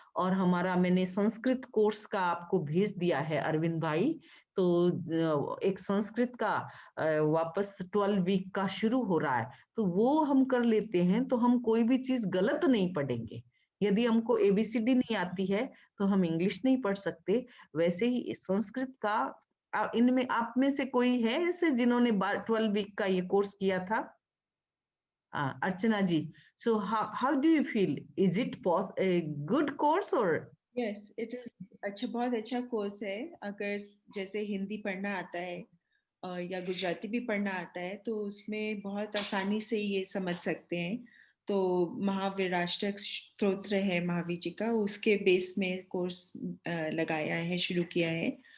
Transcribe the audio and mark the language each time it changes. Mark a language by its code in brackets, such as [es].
[hi] और हमारा मैंने संस्कृत कोर्स का आपको भेज दिया है अरविंद भाई, तो एक संस्कृत का वापस 12 वीक का शुरू हो रहा है, तो वो हम कर लेते हैं, तो हम कोई भी चीज गलत नहीं पढ़ेंगे। यदि हमको एबीसीडी नहीं आती है तो हम इंग्लिश नहीं पढ़ सकते, वैसे ही संस्कृत का इनमें आप में से कोई है ऐसे जिन्होंने 12 वीक का ये कोर्स किया था? [en] Archana ji, so how do you feel? Is it a good course or? Yes, it is [hi] अच्छा, बहुत अच्छा कोर्स है। अगर जैसे हिंदी पढ़ना आता है या गुजराती भी पढ़ना आता है तो उसमें बहुत आसानी से ये समझ सकते हैं। तो महावीराष्टक स्तोत्र है महावीर जी का, उसके बेस में कोर्स लगाया है, शुरू किया है।